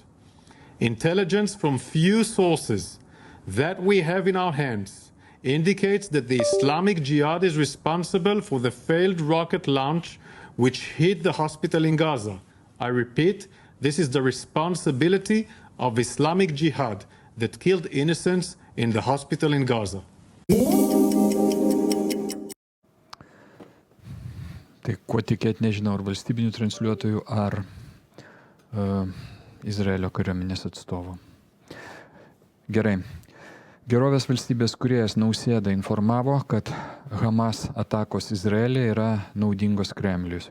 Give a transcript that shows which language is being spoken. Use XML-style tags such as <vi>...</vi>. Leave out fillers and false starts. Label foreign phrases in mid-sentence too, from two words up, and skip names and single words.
<en>Intelligence from few sources that we have in our hands indicates that the Islamic Jihad is responsible for the failed rocket launch which hit the hospital in Gaza. I repeat, this is the responsibility of Islamic Jihad that killed innocents in the hospital in Gaza.</en> <lt>Tai kuo tikėti nežinau, ar valstybinių transliuotojų, ar Izraelio kariuomenės atstovų. Gerai. Gerovės valstybės kūrėjas Nausėda informavo, kad Hamas atakos Izraelį yra naudingos Kremliui.</lt>